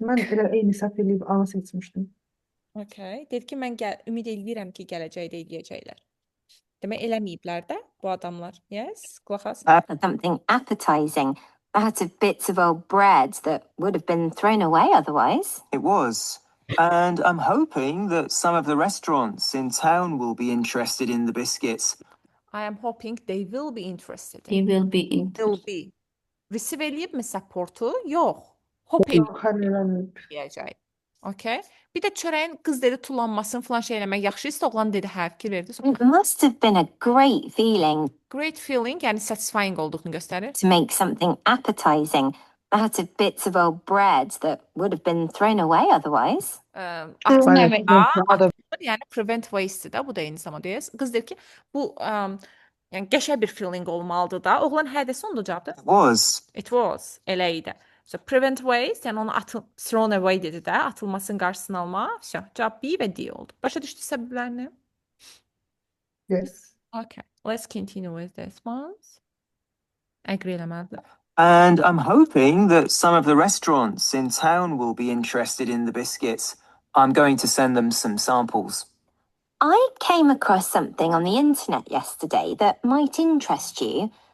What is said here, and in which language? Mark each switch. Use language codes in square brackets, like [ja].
[az] Mən elə eyni səhv eləyib A seçmişdim. [en] Okay. [az] Dedi ki, mən ümid eləyirəm ki, gələcəkdə eləyəcəklər. Demək eləməyiblər də bu adamlar. Yes, qulaq as. [en] Something appetizing out of bits of old bread that would have been thrown away otherwise. It was. And I'm hoping that some of the restaurants in town will be interested in the biscuits. I am hoping they will be interested. They will be in. Will be. Receive [az] eləyibmi supportu? Yox. [en] Hoping [az] Yox, hələ eləməyib. eləyəcək. Okay. Bir də çörəyin qız dedi tullanmasın falan şey eləmək yaxşı isə oğlan dedi hə fikir verdi. [en] It must have been a great feeling [az] Great feeling, yəni satisfying olduğunu göstərir. [en] to make something appetizing out of bits of old bread that would have been thrown away otherwise. [az] Atılır, yəni [en] prevent waste [az] də bu da eyni zamanda. Qız deyir ki, bu yəni qəşəng bir feeling olmalıdır da. Oğlan hə desə onda cavabdır. [en] It was. [az] Elə idi. [en] So prevent waste, [az] yəni onu [en] thrown away [az] dedi də, atılmasının qarşısını almaq. Cavab B və D oldu. Başa düşdü səbəblərini? [en] Yes. Okay, let's continue with this ones. [az] Agree eləməlidir. [en] And I'm hoping that some of the restaurants in town will be interested in the biscuits. I'm going to send them some samples. I came across something on the internet yesterday that might interest you.